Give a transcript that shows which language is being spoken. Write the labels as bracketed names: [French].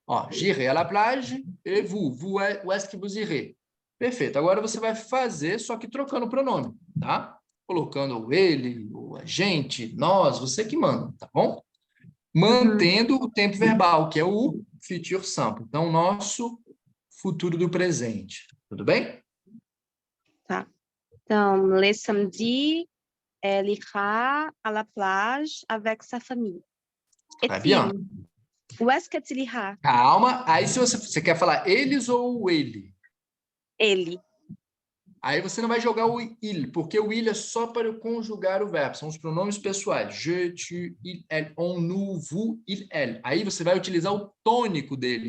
[French] Ó, j'irai à la plage et vous. Vous, où est-ce que vous irez? [Portuguese] Perfeito. Agora você vai fazer, só que trocando o pronome, tá? Colocando o ele, o a gente, nós, você que manda, tá bom? Mantendo o tempo verbal, que é o future simple. Então, nosso futuro do presente. Tudo bem? Tá. Então, [French] le samedi, elle ira à la plage avec sa famille. Très bien. Où est-ce que-t-il ira? [Portuguese] Calma. Aí, se você quer falar eles ou o ele? Ele. Aí você não vai jogar o il, porque o il é só para conjugar o verbo. São os pronomes pessoais. [French] Je, tu, il, elle, [Portuguese] on, nous, vous, il, elle. Aí você vai utilizar o tônico dele.